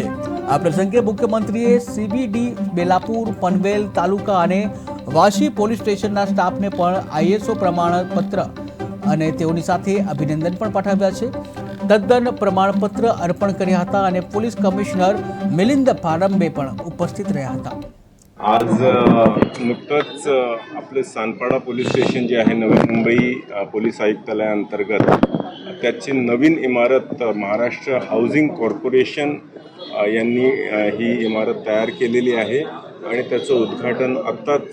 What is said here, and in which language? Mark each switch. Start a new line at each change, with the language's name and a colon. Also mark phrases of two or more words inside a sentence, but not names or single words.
Gujarati: આ પ્રસંગે મુખ્યમંત્રીએ સીબીડી બેલાપુર, પનવેલ તાલુકા અને વાશી પોલીસ સ્ટેશનના સ્ટાફને પણ આઈએસઓ પ્રમાણપત્ર અને તેઓની સાથે અભિનંદન પણ પાઠવ્યા છે। તદ્દન પ્રમાણપત્ર અર્પણ કર્યા હતા અને પોલીસ કમિશનર મિલિંદ પારंबे પણ ઉપસ્થિત રહ્યા હતા।
Marathi: आज नुकतंच आपले सानपाडा पोलीस स्टेशन जे आहे नवी मुंबई पोलीस आयुक्तालयाअंतर्गत त्याची नवीन इमारत महाराष्ट्र हाऊसिंग कॉर्पोरेशन यांनी ही इमारत तयार केलेली आहे आणि त्याचं उद्घाटन आत्ताच